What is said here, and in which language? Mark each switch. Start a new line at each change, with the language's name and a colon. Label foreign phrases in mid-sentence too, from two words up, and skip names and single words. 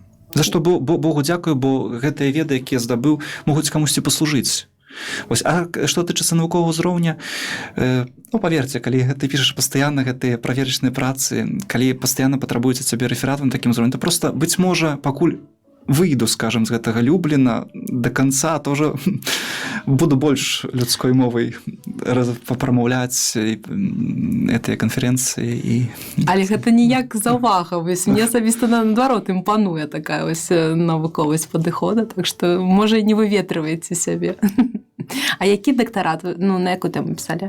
Belarusian: За што Богу дзякую, бо гэтыя веды, якія здабыў, могуць камусьці паслужыць. Ось, а што тычыцца навуковага ўзроўня, ну, паверце, калі ты пішаш пастаянна гэтыя праверачныя працы, калі пастаянна патрабуюць ад цябе рэфератам такім узроўнем, то проста, быць можа, пакуль выйду, скажем, з гэтага Любліна
Russian: до конца, тоже
Belarusian: буду больш людской мовай папрамаўляць гэтыя канферэнцыі. Але гэта ніяк заўвага. Мне асабіста наадварот імпануе такая вось навуковасць падыхода, так што, можа, і не выветрываеце сябе. А які дактарат, ну, на якую тэму пісалі?